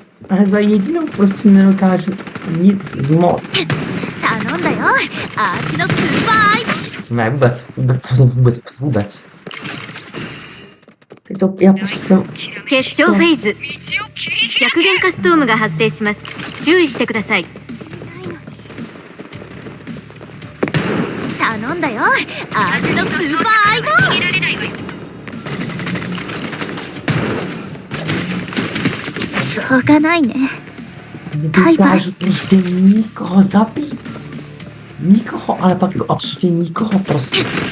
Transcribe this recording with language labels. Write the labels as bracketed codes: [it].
[cs] Ale za jedinou prostě nedokážu nic zmoct. [ja] 頼んだよ足のスーパーアイボ [cs] Ne, vůbec. Teď to, já prostě jsem, [ja] 決勝フェーズ逆減化ストームが発生します。注意してください。頼んだよ足のスーパーアイボしょうがないね [cs] nedokážu prostě nikoho zabít. Nikoho, ale pak jako absolutně nikoho prostě.